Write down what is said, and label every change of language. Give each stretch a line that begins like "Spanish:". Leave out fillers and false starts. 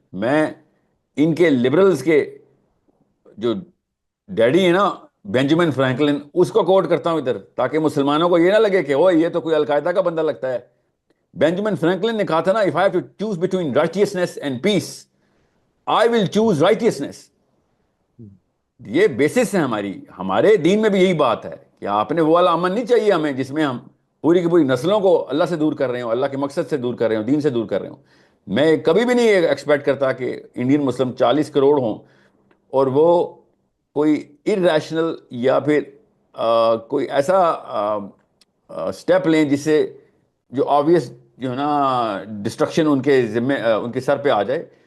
Urdu: میں ان کے لبرلز کے جو ڈیڈی ہیں نا بینجامن فرینکلن, اس کو کوٹ کرتا ہوں ادھر, تاکہ مسلمانوں کو یہ نہ لگے کہ وہ یہ تو کوئی القاعدہ کا بندہ لگتا ہے. بینجامن فرینکلن نے کہا تھا نا,
English: if I have to choose between righteousness and peace, I will choose righteousness.
Urdu: یہ بیسس ہے ہمارے دین میں بھی یہی بات ہے کہ آپ نے وہ والا امن نہیں چاہیے ہمیں جس میں ہم پوری کی پوری نسلوں کو اللہ سے دور کر رہے ہوں, اللہ کے مقصد سے دور کر رہے ہوں, دین سے دور کر رہے ہوں. میں کبھی بھی نہیں ایکسپیکٹ کرتا کہ انڈین مسلم 40 کروڑ ہوں اور وہ کوئی ارریشنل یا پھر کوئی ایسا اسٹیپ لیں جس سے جو آبویس جو ہے نا ڈسٹرکشن ان کے ذمے ان کے سر پہ آ جائے.